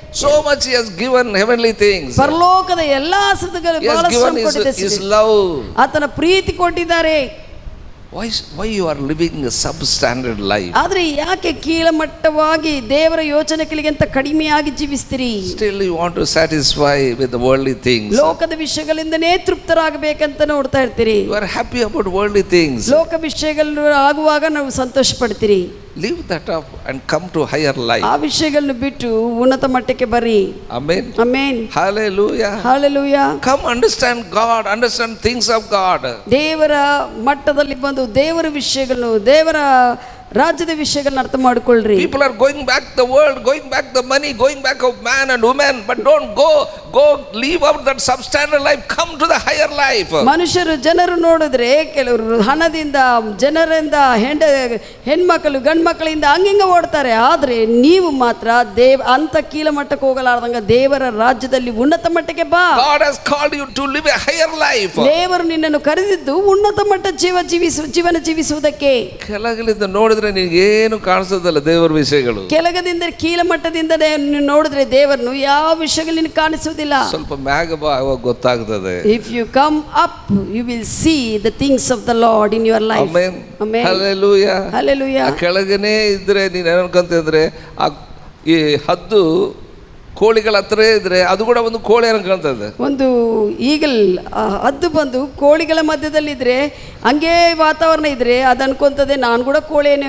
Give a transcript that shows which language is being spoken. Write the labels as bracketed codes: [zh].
[en] So much he has given heavenly things. [kn] ಪರಲೋಕದ ಎಲ್ಲಾ ಆಸೆಗಳು ಬಹಳಷ್ಟು ಕೊಟ್ಟಿದ್ದಾರೆ. [en] His love, [kn] ಆತನ ಪ್ರೀತಿ ಕೊಟ್ಟಿದ್ದಾರೆ. [en] Why you are living a substandard life? [kn] ಆದ್ರೆ ಯಾಕೆ ಕೀಳಮಟ್ಟವಾಗಿ ದೇವರ ಯೋಚನೆಗಳಿಗಿಂತ ಕಡಿಮೆಯಾಗಿ ಜೀವಿಸ್ತೀರಿ? [en] Still you want to satisfy with the worldly things. [kn] ಲೋಕದ ವಿಷಯಗಳಿಂದನೇ ತೃಪ್ತರಾಗಬೇಕಂತ ನೋಡ್ತಾ ಇರ್ತೀರಿ. [en] You are happy about worldly things. [kn] ಲೋಕ ವಿಷಯಗಳು ಆಗುವಾಗ ನಾವು ಸಂತೋಷ ಪಡ್ತೀರಿ. [en] Leave that up and come to higher life. [kn] ಆ ವಿಷಯಗಳನ್ನು ಬಿಟ್ಟು ಉನ್ನತ ಮಟ್ಟಕ್ಕೆ ಬರ್ರಿ. [en] Amen, [kn] amen, [en] hallelujah, hallelujah. Come understand God, understand things of God. [kn] ದೇವರ ಮಟ್ಟದಲ್ಲಿ ಬಂದು ದೇವರ ವಿಷಯಗಳನ್ನು, ದೇವರ ರಾಜ್ಯದ ವಿಷಯಗಳನ್ನ ಅರ್ಥ ಮಾಡಿಕೊಳ್ಳ್ರಿ. [en] People are going back the world, going back the money, going back of man and woman, but don't go leave out that substandard life, come to the higher life. [kn] ಜನರು ನೋಡಿದ್ರೆ ಕೆಲವರು ಹಣದಿಂದ, ಜನರಿಂದ, ಹೆಣ್ಮಕ್ಕಳು ಗಂಡು ಮಕ್ಕಳಿಂದ ಹಂಗಿಂಗ ಓಡ್ತಾರೆ. ಆದ್ರೆ ನೀವು ಮಾತ್ರ ಅಂತ ಕೀಲ ಮಟ್ಟಕ್ಕೆ ಹೋಗಲಾರ್ದಂಗ ದೇವರ ರಾಜ್ಯದಲ್ಲಿ ಉನ್ನತ ಮಟ್ಟಕ್ಕೆ ಬಾ. [en] God has called you to live a higher life. [kn] ದೇವರು ನಿನ್ನನ್ನು ಕರೆದಿದ್ದು ಉನ್ನತ ಮಟ್ಟ ಜೀವನ ಜೀವಿಸುವುದಕ್ಕೆ. ಕೆಳಗಿಲಿಂದ ನೋಡಿದ್ರೆ ನಿನಗೆ ಏನು ಕಾಣಿಸೋದಲ್ಲ ದೇವರ ವಿಷಯಗಳು. ಕೆಳಗದಿಂದ ಕೀಲ ಮಟ್ಟದಿಂದ ನೋಡಿದ್ರೆ ದೇವರನ್ನು ಯಾವ ವಿಷಯಗಳು ನಿನಗೆ ಕಾಣಿಸುವುದಿಲ್ಲ. ಸ್ವಲ್ಪ ಮ್ಯಾಗ ಬಾ, ಅವಾಗ ಗೊತ್ತಾಗ್ತದೆ. [en] If you come up, you will see the things of the Lord in your life. Amen. Amen. Hallelujah. Hallelujah. [kn] ಕೆಳಗನೆ ಇದ್ರೆ ನೀನು ಏನಂತಂದ್ರೆ ಈ ಹದ್ದು ಕೋಳಿಗಳ ಹತ್ರ ಇದ್ರೆ ಅದು ಕೂಡ ಒಂದು ಕೋಳಿ ಅನ್ಕೊಳ್ತದೆ. ಒಂದು ಈಗಲ್ ಹದ್ದು ಬಂದು ಕೋಳಿಗಳ ಮಧ್ಯದಲ್ಲಿದ್ರೆ ಹಂಗೆ ವಾತಾವರಣ ಇದ್ರೆ ಅದು ಅನ್ಕೊಂತದೆ ನಾನು ಕೂಡ ಕೋಳಿ.